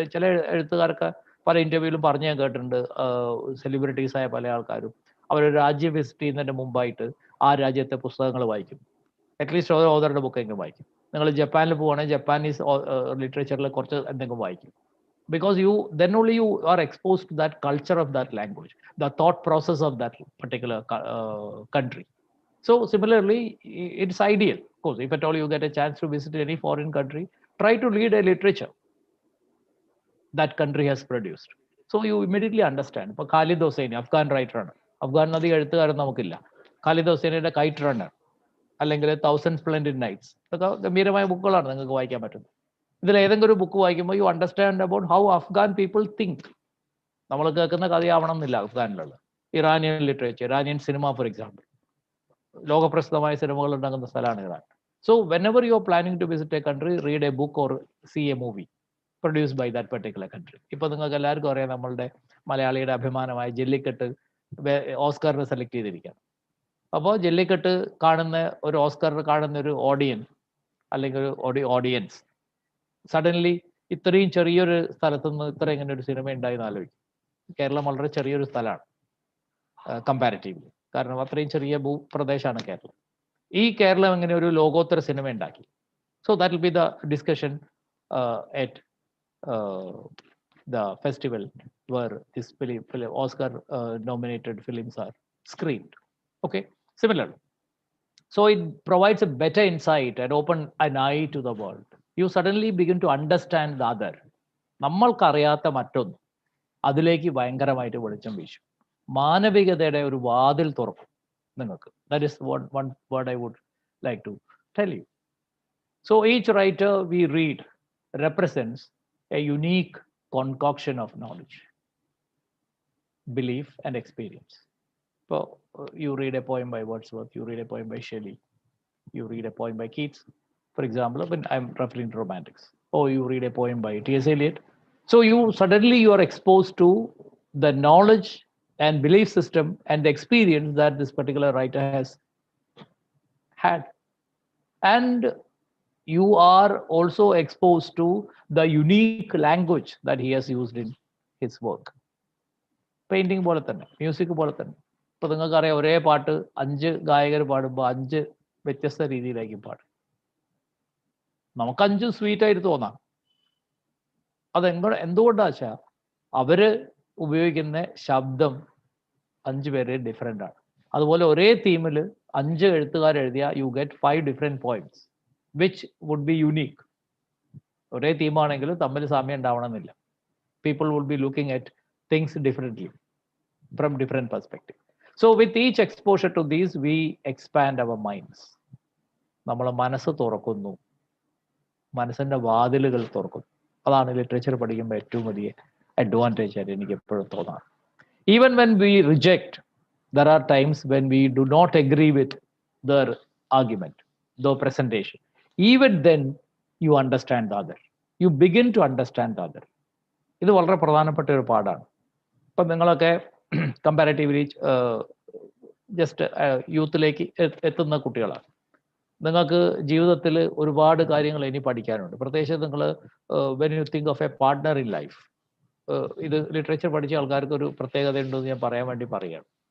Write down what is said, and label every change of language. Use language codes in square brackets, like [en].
[ml] ചില എഴുത്തുകാർക്ക് പല ഇന്റർവ്യൂവിലും പറഞ്ഞു ഞാൻ കേട്ടിട്ടുണ്ട്, സെലിബ്രിറ്റീസായ പല ആൾക്കാരും അവരൊരു രാജ്യം വിസിറ്റ് ചെയ്യുന്നതിന് മുമ്പായിട്ട് ആ രാജ്യത്തെ പുസ്തകങ്ങൾ വായിക്കും. അറ്റ്ലീസ്റ്റ് ഓരോ ഓതറുടെ ബുക്കെങ്കിലും വായിക്കും. നിങ്ങൾ ജപ്പാനിൽ പോവുകയാണെങ്കിൽ ജപ്പാനീസ് ലിറ്ററേച്ചറിൽ കുറച്ച് എന്തെങ്കിലും വായിക്കും. [en] Because then only you are exposed to that culture of that language, the thought process of that particular country. So similarly, it's ideal. Of course, if at all you get a chance to visit any foreign country, try to read a literature that country has produced. So you immediately understand. [ml] ഇപ്പോൾ ഖാലിദ് ഹുസൈനി അഫ്ഗാൻ റൈറ്ററാണ്. അഫ്ഗാൻ അധികം എഴുത്തുകാരൻ നമുക്കില്ല. Khalid ഹുസൈനിയുടെ KITE runner അല്ലെങ്കിൽ 1000 Splendid Nights ഇതൊക്കെ ഗംഭീരമായ ബുക്കുകളാണ് നിങ്ങൾക്ക് വായിക്കാൻ പറ്റുന്നത്. ഇതിൽ ഏതെങ്കിലും ഒരു ബുക്ക് വായിക്കുമ്പോൾ [en] You understand about how Afghan people think. [ml] നമ്മൾ കേൾക്കുന്ന കഥയാവണം എന്നില്ല അഫ്ഗാനിലുള്ള. Iranian literature, Iranian cinema for example, ലോകപ്രസിദ്ധമായ സിനിമകൾ ഉണ്ടാകുന്ന സ്ഥലമാണ് Iran. [en] So whenever you are planning to visit a country, read a book or see a movie produced by that particular country. [ml] ഇപ്പൊ നിങ്ങൾക്ക് എല്ലാവർക്കും അറിയാം, നമ്മളുടെ മലയാളിയുടെ അഭിമാനമായ ജല്ലിക്കെട്ട് ഓസ്കാറിന് സെലക്ട് ചെയ്തിരിക്കുകയാണ്. അപ്പോൾ ജല്ലിക്കെട്ട് കാണുന്ന ഒരു ഓസ്കാറിന് കാണുന്ന ഒരു ഓഡിയൻസ് അല്ലെങ്കിൽ ഒരു ഓഡിയൻസ് സഡൻലി ഇത്രയും ചെറിയൊരു സ്ഥലത്തു നിന്ന് ഇത്ര ഇങ്ങനെ ഒരു സിനിമ ഉണ്ടായെന്ന് ആലോചിക്കും. കേരളം വളരെ ചെറിയൊരു സ്ഥലമാണ് കമ്പാരിറ്റീവ്ലി, കാരണം അത്രയും ചെറിയ ഭൂപ്രദേശമാണ് കേരളം. ഈ കേരളം എങ്ങനെ ഒരു ലോകോത്തര സിനിമ ഉണ്ടാക്കി? [en] So that will be the discussion at the festival where this Oscar nominated films are screened. Okay, similarly, so it provides a better insight and open an eye to the world. You suddenly begin to understand the other. [ml] നമ്മൾക്കറിയാത്ത മറ്റൊന്ന് അതിലേക്ക് ഭയങ്കരമായിട്ട് വെളിച്ചം വീശും. മാനവികതയുടെ ഒരു വാതിൽ തുറക്കും നിങ്ങൾക്ക്. [en] That is one word I would like to tell you. So each writer we read represents a unique concoction of knowledge, belief and experience. So you read a poem by Wordsworth, you read a poem by Shelley, you read a poem by Keats, for example, when I'm referring to romantics, or you read a poem by T.S. Eliot. So suddenly you are exposed to the knowledge and belief system and the experience that this particular writer has had. And you are also exposed to the unique language that he has used in his work. [ml] Painting പോലെ തന്നെ, music പോലെ തന്നെ. ഇപ്പൊ നിങ്ങൾക്കറിയാം, ഒരേ പാട്ട് 5 ഗായകർ പാടുമ്പോൾ 5 വ്യത്യസ്ത രീതിയിലായിരിക്കും പാടും. നമുക്ക് 5 സ്വീറ്റ് ആയിട്ട് തോന്നാം. എന്തുകൊണ്ടാ വെച്ചാൽ അവര് ഉപയോഗിക്കുന്ന ശബ്ദം 5 പേര് ഡിഫറെൻ്റ് ആണ്. അതുപോലെ ഒരേ തീമിൽ 5 എഴുത്തുകാർ എഴുതിയ [en] You get 5 different points which would be unique. [ml] ഒരേ തീമാണെങ്കിലും തമ്മിൽ സാമ്യം ഉണ്ടാവണമെന്നില്ല. [en] People would be looking at things differently from different perspective. So with each exposure to these, we expand our minds. [ml] നമ്മളെ മനസ്സ് തുറക്കുന്നു, മനസ്സിന്റെ വാതിലുകൾ തുറക്കുന്നു. അതാണ് ലിറ്ററേച്ചർ പഠിക്കുമ്പോൾ ഏറ്റവും വലിയ അഡ്വാൻറ്റേജ് ആയിട്ട് എനിക്ക് എപ്പോഴും തോന്നാറ്. [en] Even when we reject, there are times when we do not agree with their argument, their presentation. Even then you understand the other. You begin to understand the other. [ml] ഇത് വളരെ പ്രധാനപ്പെട്ട ഒരു പാഠമാണ്. ഇപ്പം നിങ്ങളൊക്കെ കമ്പാരിറ്റീവ്ലി ജസ്റ്റ് യൂത്തിലേക്ക് എത്തുന്ന കുട്ടികളാണ്. നിങ്ങൾക്ക് ജീവിതത്തിൽ ഒരുപാട് കാര്യങ്ങൾ ഇനി പഠിക്കാനുണ്ട്. പ്രത്യേകിച്ച് നിങ്ങൾ [en] when you think of a partner in life, [ml] ഇത് ലിറ്ററേച്ചർ പഠിച്ച ആൾക്കാർക്ക് ഒരു പ്രത്യേകത ഉണ്ടെന്ന് ഞാൻ പറയാൻ വേണ്ടി പറയുകയാണ്.